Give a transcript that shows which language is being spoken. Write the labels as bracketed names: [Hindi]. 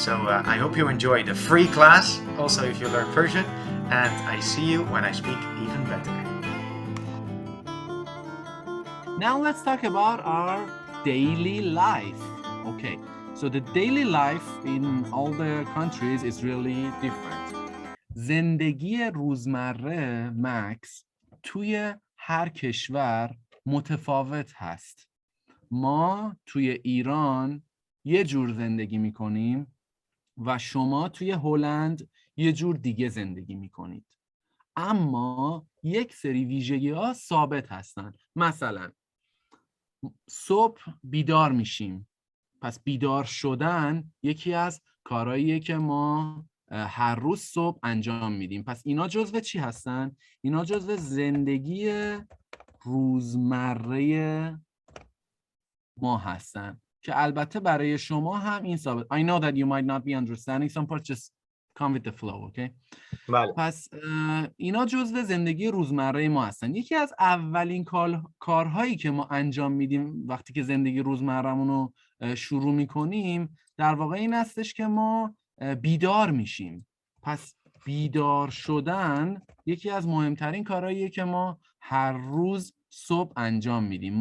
[English] So I hope you enjoy the free class, also if you learn Persian, and I see you when I speak even better. Now let's talk about our daily life. Okay, so the daily life in all the countries is really different. [Persian] زندگی روزمره مکس توی هر کشور متفاوت هست. ما توی ایران یه جور زندگی میکنیم و شما توی هلند یه جور دیگه زندگی میکنید. اما یک سری ویژگی‌ها ثابت هستن. مثلا صبح بیدار میشیم. پس بیدار شدن یکی از کارهاییه که ما هر روز صبح انجام میدیم. پس اینا جزو چی هستن؟ اینا جزو زندگی روزمره ما هستن که البته برای شما هم این ثابت. [English] I know that you might not be understanding some parts, just come with the flow, okay? [Persian] بله. پس اینا جزو زندگی روزمره ما هستن. یکی از اولین کارهایی که ما انجام میدیم وقتی که زندگی روزمره‌مون رو شروع میکنیم در واقع این هستش که ما بیدار میشیم. پس بیدار شدن یکی از مهمترین کارهاییه که ما هر روز صبح انجام میدیم.